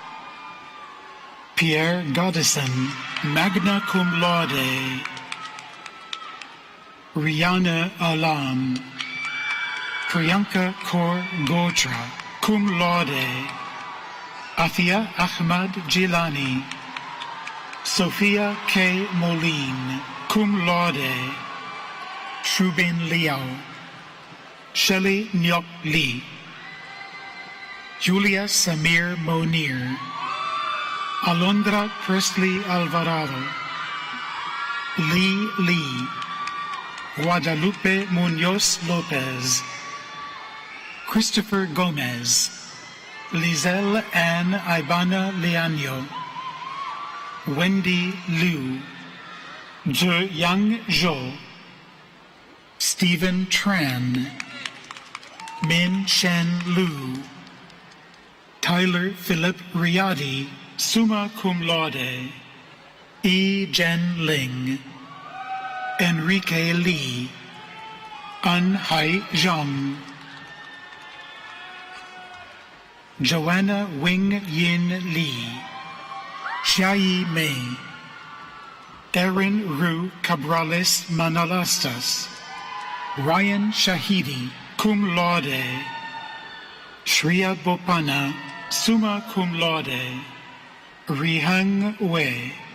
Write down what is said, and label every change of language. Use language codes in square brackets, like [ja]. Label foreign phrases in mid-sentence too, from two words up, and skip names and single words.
[la] Pierre Goddison, magna cum laude, Rihanna Alam, Priyanka Kaur Gotra, cum laude, Afia Ahmad Jilani, Sophia K. Moline, cum laude, Shubin Liao, Shelley Nyok Lee, Julia Samir Monir, Alondra Presley Alvarado, Lee Lee, Guadalupe Munoz Lopez, Christopher Gomez, Lizelle Ann Ibana Leaño, Wendy Liu, Zhe Yang Zhou, Stephen Tran, Min Shen Lu, Tyler Philip Riadi, summa cum laude, E. Jen Ling, Enrique Lee, An Hai Zhang, Joanna Wing Yin Lee, Xiayi Mei, Erin Ru Cabrales Manalastas, Ryan Shahidi, cum laude, Shriya Bopana, summa cum laude, Rihang Wei,